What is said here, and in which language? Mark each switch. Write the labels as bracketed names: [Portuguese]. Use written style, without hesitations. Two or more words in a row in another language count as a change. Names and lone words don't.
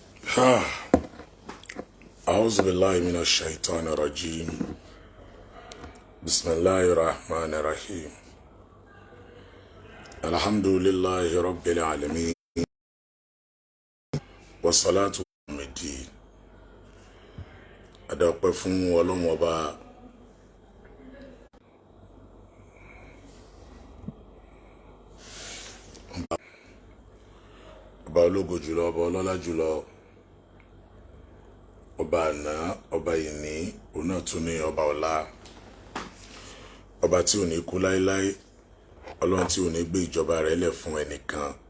[Arabic] أعوذ بالله من الشيطان الرجيم بسم الله الرحمن الرحيم الحمد لله رب العالمين والصلاة والسلام الدين [Yoruba] adọ́pẹ́ fún Ọlọ́run ọba ológo jùlọ, ọba ọlọ́lá jùlọ, ọba àná, ọba ìní, òun náà tún ní ọba ọ̀la, ọba tí ò ní kú láéláé, Ọlọ́run tí ò ní gbé ìjọba rẹ̀ lẹ̀ fún ẹnìkan.